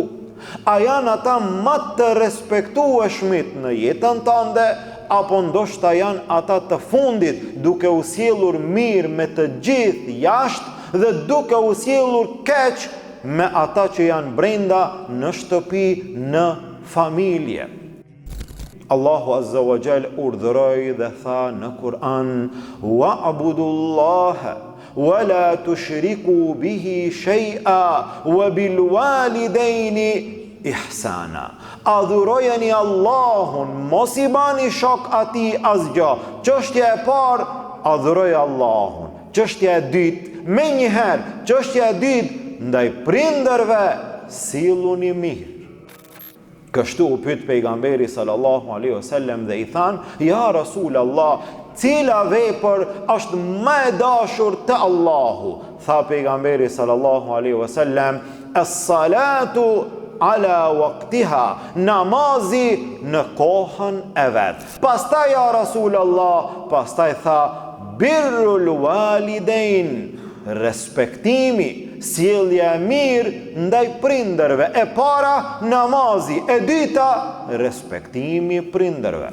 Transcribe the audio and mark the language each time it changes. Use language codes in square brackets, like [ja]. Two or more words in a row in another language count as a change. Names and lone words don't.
[sq] A janë ata më të respektueshmit në jetën tënde, apo ndoshta janë ata të fundit, duke u sjellur mirë me të gjithë jashtë dhe duke u sjellur keq me ata që janë brenda në shtëpi, në familje. Allahu [ar] عز وجل [sq] urdhëroi dhe tha në Kur'an, [ar] واعبدوا الله ولا تشركوا به شيئا وبالوالدين إحسانا. [sq] Adhurojeni Allahun, mos I bani shok atij asgjë. Çështja e parë, adhuroj Allahun. Çështja e dytë, me njëherë, çështja e dytë, ndaj prindërve silluni mirë. Kështu u pyet pejgamberi [ar] صلى الله عليه وسلم [sq] dhe I than, [ar] يا رسول الله, [sq] cila vepër është më e dashur te Allahu? Tha pejgamberi [ar] صلى الله عليه وسلم, الصلاة على وقتها, [sq] namazi në kohën e vet. Pastaj [ar] يا رسول الله, [sq] pastaj tha, [ar] بر الوالدين, [sq] respektimi, sjellja e mirë ndaj prindërve. E para namazi, e dyta respektimi prindërve.